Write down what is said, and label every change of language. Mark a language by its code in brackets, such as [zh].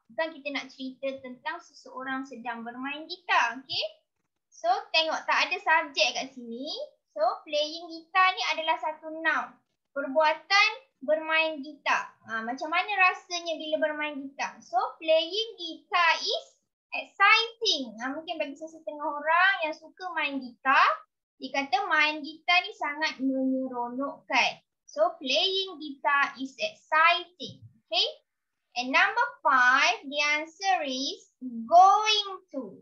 [ms] Bukan kita nak cerita tentang seseorang sedang bermain gitar. Okay. So tengok tak ada subjek kat sini. So playing gitar ni adalah satu noun. Perbuatan bermain gitar. Macam mana rasanya bila bermain gitar? [en] So playing guitar is exciting. [ms] Mungkin bagi setengah orang yang suka main gitar, dia kata main gitar ni sangat menyeronokkan. [en] So playing guitar is exciting. Okay. And number 5, the answer is going to.